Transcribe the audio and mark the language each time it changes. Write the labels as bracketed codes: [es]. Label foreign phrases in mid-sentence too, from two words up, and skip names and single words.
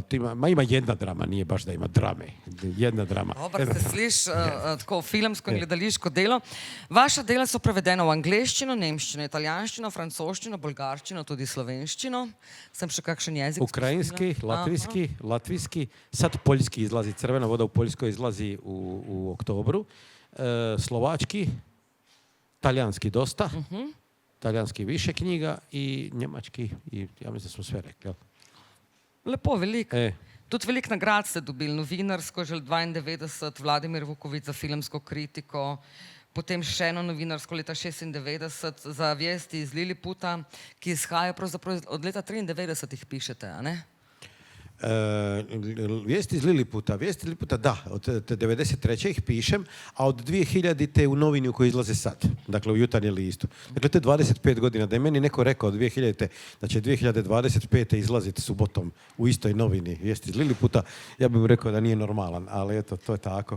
[hr] Ima jedna drama, nije baš da ima drame. Jedna drama. [sl] Dobro, se sliši tako filmsko in gledališko delo. Vaša dela so prevedena v angleščino, nemščino, italijanščino, francoščino, bolgarščino, tudi slovenščino. Sem še kakšen jezik? [hr] Ukrajinski, latvijski, sad poljski izlazi, Crvena voda u Poljskoj izlazi u oktobru. Slovački, talijanski dosta. Talijanski više knjiga i njemački i ja mislim da smo sve rekli. [sl] Lepo, veliko. Tudi veliko nagrad ste dobili, novinarsko, že 92, Vladimir Vuković za filmsko kritiko, potem še eno novinarsko leta 96 za Vijesti iz Liliputa, ki izhaja pravzaprav od leta 93 jih pišete, a ne? [hr] Vijesti iz Liliputa, da, od 93. ih pišem, a od 2000. u novini u kojoj izlaze sad, dakle u Jutarnjem listu. Dakle, to je 25 godina, da je meni neko rekao od 2000. da će 2025. izlaziti subotom u istoj novini Vijesti iz Liliputa, ja bih mu rekao da nije normalan, ali eto, to je tako.